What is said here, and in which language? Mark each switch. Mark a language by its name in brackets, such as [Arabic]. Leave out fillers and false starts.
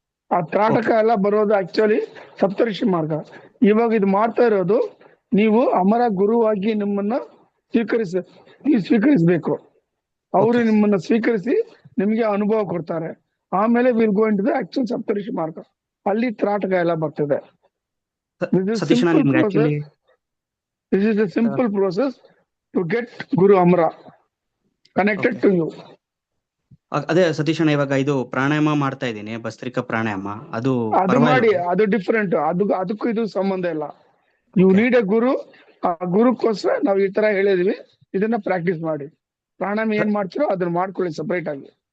[Kannada] ಆ ತ್ರಾಟಕ ಎಲ್ಲ ಬರೋದು ಆಕ್ಚುಲಿ ಸಪ್ತಋಷಿ ಮಾರ್ಗ. ಇವಾಗ ಇದು ಮಾಡ್ತಾ ಇರೋದು ನೀವು ಅಮರ ಗುರುವಾಗಿ ನಿಮ್ಮನ್ನ ನೀವು ಸ್ವೀಕರಿಸಬೇಕು. ಅವರು [English] Okay. [Kannada] ನಿಮ್ಮನ್ನ ಸ್ವೀಕರಿಸಿ ನಿಮ್ಗೆ ಅನುಭವ ಕೊಡ್ತಾರೆ. ಆಮೇಲೆ [English] will go into the actual [Kannada] ಸಪ್ತಋಷಿ ಮಾರ್ಗ. ಅಲ್ಲಿ ತ್ರಾಟಕ ಎಲ್ಲ ಬರ್ತದೆ. ಸತೀಶಣ್ಣ ನಿಮ್ಗೆ actually [English] This is a simple process to get Guru Amra connected Okay. to you. [Kannada] ಅದೇ ಸತೀಶಣ್ಣ ಇವಾಗ ಇದು ಪ್ರಾಣಾಯಾಮ ಮಾಡ್ತಾ ಇದ್ದೀನಿ, ಭಸ್ತ್ರಿಕಾ ಪ್ರಾಣಾಯಾಮ. ಅದು ಅದು ಮಾಡಿ, ಅದು ಡಿಫ್ರೆಂಟ್. ಅದಕ್ಕೂ ಇದು ಸಂಬಂಧ ಇಲ್ಲ. [English] You Okay. Need a guru. [Kannada] ಆ ಗುರುಕ್ಕೋಸ್ಕರ ನಾವು ಈ ತರ ಹೇಳಿದ್ವಿ. ಇದನ್ನ ಪ್ರಾಕ್ಟೀಸ್ ಮಾಡಿ. ಪ್ರಾಣಾಯಾಮ ಏನ್ ಮಾಡ್ತೀರೋ ಅದನ್ನ ಮಾಡ್ಕೊಳ್ಳಿ ಸಪರೇಟ್ ಆಗಿ.